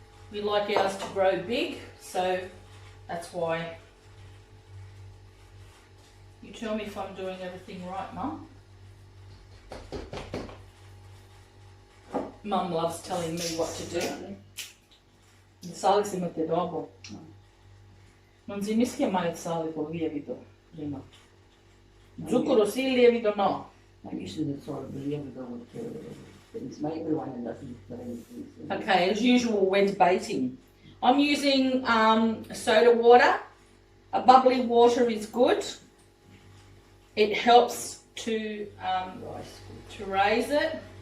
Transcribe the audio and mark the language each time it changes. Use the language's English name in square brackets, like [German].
[English] We like ours to grow big, so that's why. You tell me if I'm doing everything right, Mum. Mum loves telling me what to do. [Italian] Il sale si mette dopo. Non si mischia mai il sale con il lievito prima. Zucchero sì, il lievito no. [English] I'm using the sort of the lievito with things. Everyone doesn't put anything. Okay, as usual, we're debating. I'm using soda water. A bubbly water is good. It helps to raise it.